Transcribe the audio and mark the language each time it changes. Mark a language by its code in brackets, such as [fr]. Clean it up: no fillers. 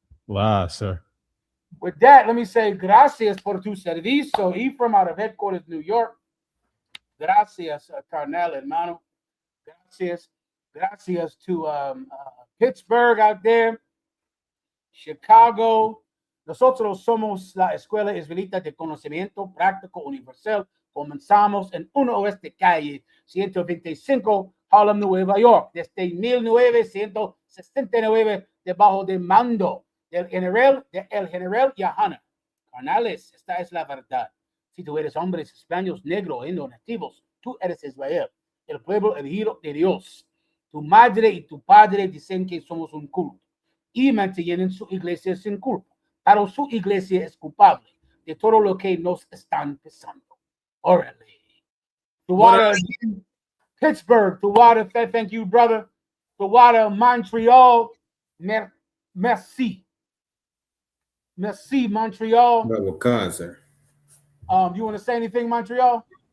[en] Wow, sir. With that, let me say [es] gracias por tu servicio, [en] Ephraim, out of headquarters, New York. [es] Gracias, carnal, hermano. [en] Gracias to Pittsburgh out there. Chicago. [es] Nosotros somos la Escuela Israelita de Conocimiento Práctico Universal. Comenzamos en 1 Oeste Calle 125, Harlem, Nueva York, desde 1969, debajo del mando del general Yahana. Carnales, esta es la verdad. Si tú eres hombres, hispanos, negros, indios, nativos, tú eres Israel, el pueblo elegido de Dios. Tu madre y tu padre dicen que somos un culto y mantienen su iglesia sin culpa, pero su iglesia es culpable de todo lo que nos están pensando. Órale. [en] Tuwada, Pittsburgh, Tuwada, thank you, brother. [fr] Tuwada, Montreal, merci. Merci, Montreal. [en] Well, sir. You want to say anything, Montreal?